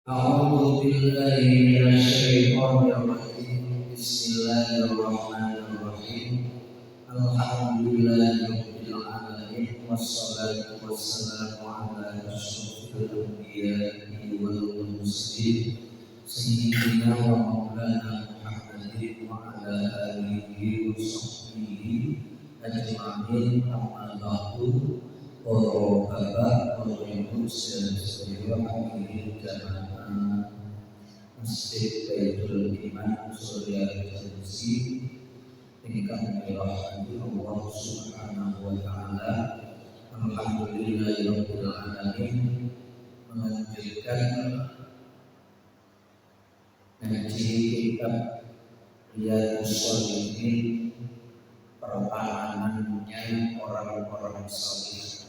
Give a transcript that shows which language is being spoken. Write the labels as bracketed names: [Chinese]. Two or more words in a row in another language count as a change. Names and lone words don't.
[Arabic] أعوذ بالله من الشيطان الرجيم بسم الله الرحمن الرحيم الحمد لله رب العالمين والصلاة والسلام على أشرف الأنبياء والمرسلين سيدنا ومولانا محمد وعلى آله وصحبه أجمعين أما بعد [Indonesian] Bapak Ibu sekalian hadirin jamaah Masjid Baitul Iman Surya Al-Jazzi ingkang dirahmati Allah [Arabic] سبحانه وتعالى. الحمد لله رب العالمين, [Indonesian] melanjutkan ngaji kitab Riyadhus Shalihin, pertahanannya orang-orang saleh.